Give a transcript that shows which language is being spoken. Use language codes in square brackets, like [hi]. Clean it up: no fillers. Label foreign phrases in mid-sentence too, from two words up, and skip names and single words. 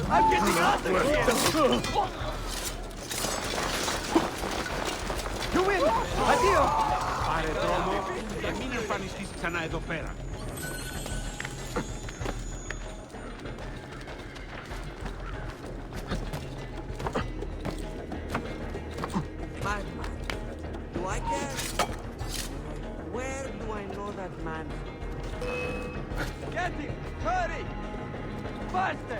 [en] I'm getting out of here. You win! Addio! [el] Πάρε δρόμο και μην εμφανιστείς ξανά εδώ πέρα. [en] Madman. Do I guess? Where do I know that man? Get him! Hurry! Faster!